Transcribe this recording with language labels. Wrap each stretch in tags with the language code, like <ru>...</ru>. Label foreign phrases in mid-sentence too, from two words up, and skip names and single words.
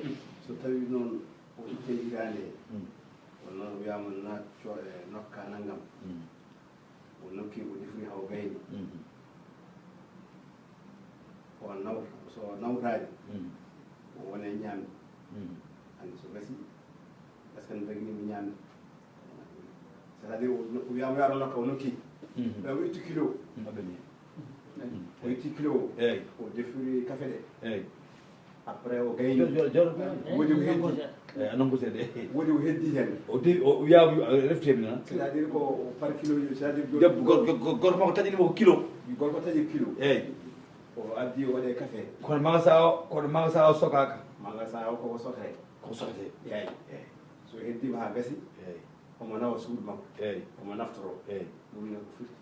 <ff>so tawi noon o itte higande wonno wiyama natco e nokka naggam o nokki o defni haw gayni o naw so nawtani o wone ñamde andi so gasi</ff> <fr>est ce que</fr> <ff>no daginimi ñamde</ff> <fr>c'est à dire</fr> <ff>o wiyama yaaro nokka o nokki o itti kilo o itti kilo eyyi o defiri café ɗe eyyi après o gayni joro woodi ko heddi eyyi anon ko seeɗa woodi ko heddi hen o de o wiyaama reftemi noon</ff> <fr>c'est à dire ko par kilo c'est à dire</fr> <ff>debbo gorko makko taƴinimo ko kilo gorko taƴi kilo eyyi o addi o waɗe café kono magasin o sokaka magasin o koko sokre ko sokate yayi eyyi so heddima ha gasi eyyi omo nawa suudu makko eyyi omo naftoro eyyi ɗum ne ko firti</ff>